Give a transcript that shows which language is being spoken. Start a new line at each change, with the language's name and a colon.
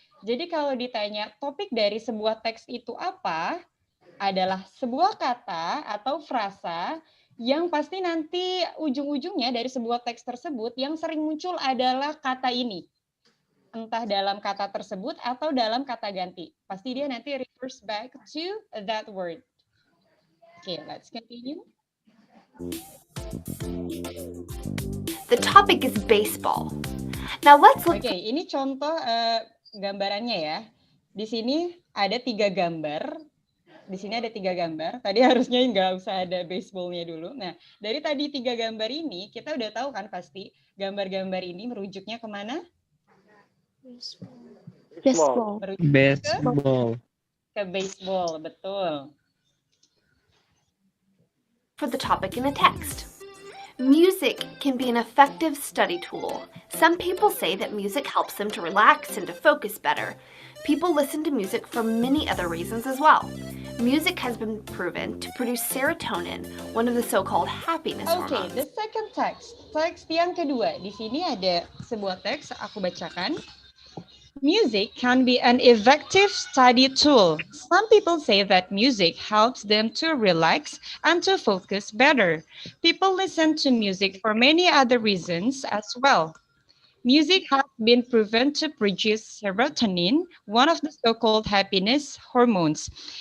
Indonesian: Jadi kalau ditanya topik dari sebuah teks itu apa, adalah sebuah kata atau frasa yang pasti nanti ujung-ujungnya dari sebuah teks tersebut yang sering muncul adalah kata ini. Entah dalam kata tersebut atau dalam kata ganti. Pasti dia nanti
English: refers back to that word. Okay, let's continue. The topic is baseball. Now let's look.
Indonesian: Oke, ini contoh gambarannya ya. Di sini ada 3 gambar. Di sini ada 3 gambar. Tadi harusnya nggak usah ada baseballnya dulu. Nah, dari tadi 3 gambar ini, kita udah tahu kan pasti gambar-gambar ini merujuknya kemana?
English: Baseball. Baseball.
Indonesian: Ke baseball, betul.
English: For the topic in a text. Music can be an effective study tool. Some people say that music helps them to relax and to focus better. People listen to music for many other reasons as well. Music has been proven to produce serotonin, one of the so-called happiness Okay, hormones. the second text.
Indonesian: Teks yang kedua. Di sini ada sebuah teks, aku bacakan.
English: Music can be an effective study tool. Some people say that music helps them to relax and to focus better. People listen to music for many other reasons as well. Music has been proven to produce serotonin, one of the so-called happiness hormones.